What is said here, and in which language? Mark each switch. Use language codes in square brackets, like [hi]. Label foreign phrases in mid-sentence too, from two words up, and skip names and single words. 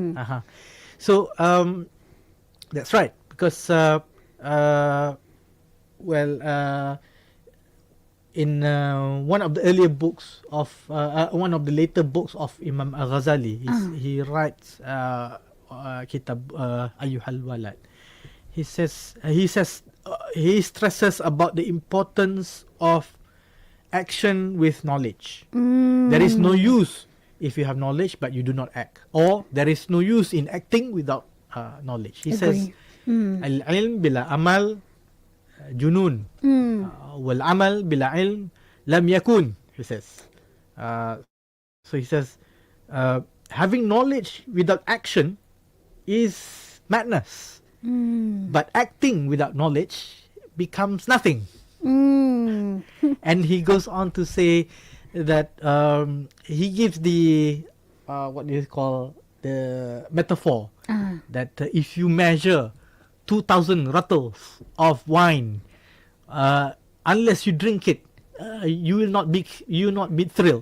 [en] So that's right, because in one of the earlier books of one of the later books of Imam Al-Ghazali, he writes Kitāb Ayyuhal Walad, he stresses about the importance of action with knowledge. There is no use if you have knowledge but you do not act, or there is no use in acting without knowledge. He says [ar] العلم بلا عمل جنون، والعمل بلا علم لم يكن, [en] he says. So he says having knowledge without action is madness, but acting without knowledge becomes nothing. And he goes on to say that he gives the what do you call the metaphor that if you measure 2,000 rattles of wine, unless you drink it, you will not be thrilled.